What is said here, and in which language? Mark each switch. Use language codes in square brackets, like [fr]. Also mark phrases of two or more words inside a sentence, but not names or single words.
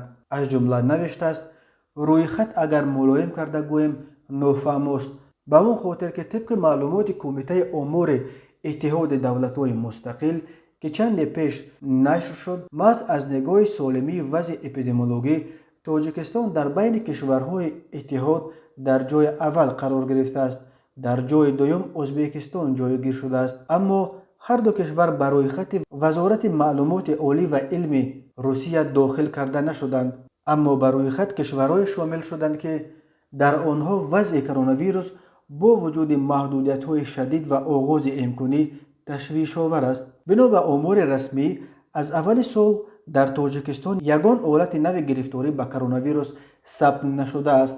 [tg] аз ҷумла навиштааст: рӯйхат агар мулоим карда гӯем нофаҳмост, ба он хотир ки тибқи маълумоти Кумитаи омори иттиҳоди давлатҳои мустақил, ки чанде пеш нашр шуд, маҳз аз нигоҳи солимии вазъи эпидемиологӣ Тоҷикистон дар байни кишварҳои иттиҳод дар ҷойи аввал қарор гирифтааст. дар ҷойи дуюм Ӯзбекистон ҷойгир шудааст. аммо ҳар ду кишвар ба рӯйхати вазорати маълумоти олӣ ва илми Русия дохил карда нашуданд. اما بر روی خط کشورهای شامل شدند که در آنها وضع کرونا ویروس با وجود محدودیت‌های شدید و آغاز امکانی تشویش آور است. بنا به آمار رسمی از اول سال در تاجیکستان یگان حالت نو گرفتاری به کرونا ویروس ثبت نشده است.